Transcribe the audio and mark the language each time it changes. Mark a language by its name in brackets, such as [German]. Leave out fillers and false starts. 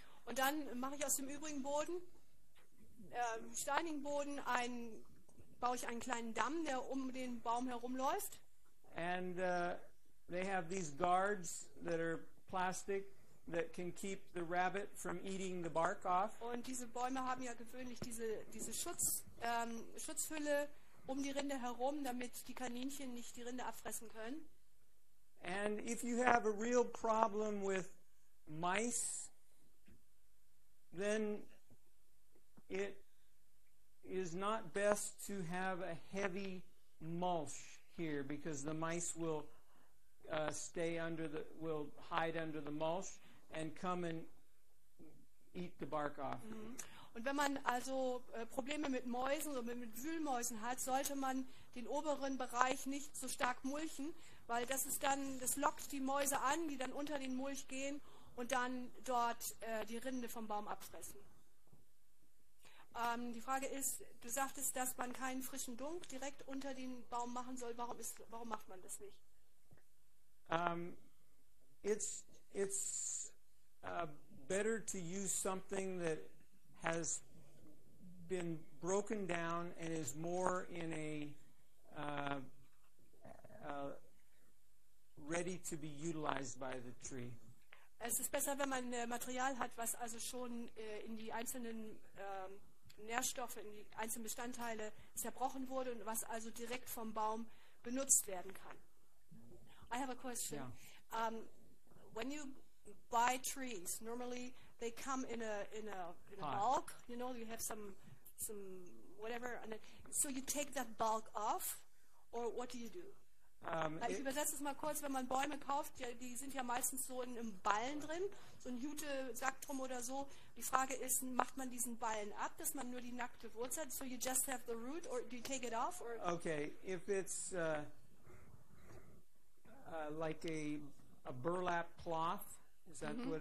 [German] Und dann mache ich aus dem übrigen Boden, steinigen Boden, baue ich einen kleinen Damm, der um den Baum herumläuft. [English] And they have these guards that are plastic that can keep the rabbit from eating the bark off. [German] Und diese Bäume haben ja gewöhnlich diese Schutzhülle um die Rinde herum, damit die Kaninchen nicht die Rinde abfressen können. [English] And if you have a real problem with mice, then it is not best to have a heavy mulch here, because the mice will hide under the mulch and come and eat the bark off. Mm-hmm. [German] Und wenn man also Probleme mit Mäusen oder mit Wühlmäusen hat, sollte man den oberen Bereich nicht so stark mulchen, weil das ist dann, das lockt die Mäuse an, die dann unter den Mulch gehen und dann dort die Rinde vom Baum abfressen. Die Frage ist, du sagtest, dass man keinen frischen Dunk direkt unter den Baum machen soll. Warum macht man das nicht? [English] It's better to use something that has been broken down and is more in a ready to be utilized by the tree. [German] Es ist besser, wenn man Material hat, was also schon in die einzelnen Nährstoffe, in die einzelnen Bestandteile zerbrochen wurde und was also direkt vom Baum benutzt werden kann. [English] I have a question. Yeah. When you buy trees, normally they come in a bulk. You know, you have some whatever, and so you take that bulk off, or what do you do? [German] Ich übersetze es mal kurz. Wenn man Bäume kauft, ja, die sind ja meistens so in einem Ballen drin, so ein Jute-Sack drum oder so. Die Frage ist, macht man diesen Ballen ab, dass man nur die nackte Wurzel hat? [English] So you just have the root, or do you take it off? Or? Okay, if it's like a burlap cloth, is that mm-hmm.